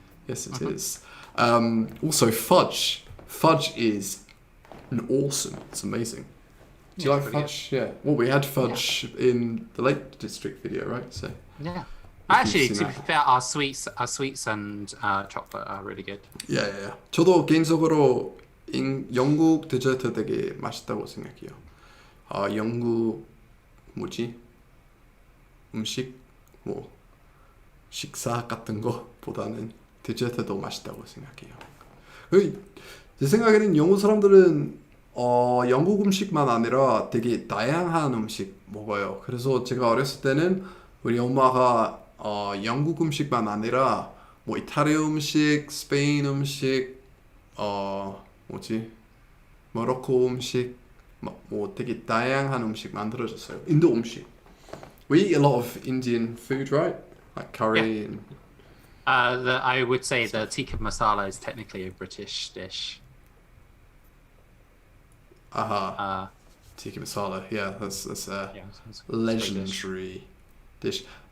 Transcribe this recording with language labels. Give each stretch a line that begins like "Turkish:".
English: Yes, it is. Also, fudge. Fudge is awesome. It's amazing. Do you like fudge? Good. Yeah. Well, we had fudge in the Lake District video, right? So. Yeah. Actually, to be fair, our sweets and chocolate are really good. Yeah.
Korean: 저도 개인적으로 영국 디저트 되게 맛있다고 생각해요. 영국 뭐지? 음식 뭐 식사 같은 거보다는 디저트도 맛있다고 생각해요. 제 생각에는 영국 사람들은 영국 음식만 아니라 되게 다양한 음식 먹어요. 그래서 제가 어렸을 때는 우리 엄마가 영국 음식만 아니라 뭐 이탈리아 음식, 스페인 음식, 뭐지? 모로코 음식, 뭐 되게 다양한 음식 만들어줬어요. 인도 음식.
English: We eat a lot of Indian food, right? Like curry and... I would say the tikka masala is technically a British dish. Tikka masala, yeah, that's a it's legendary dish.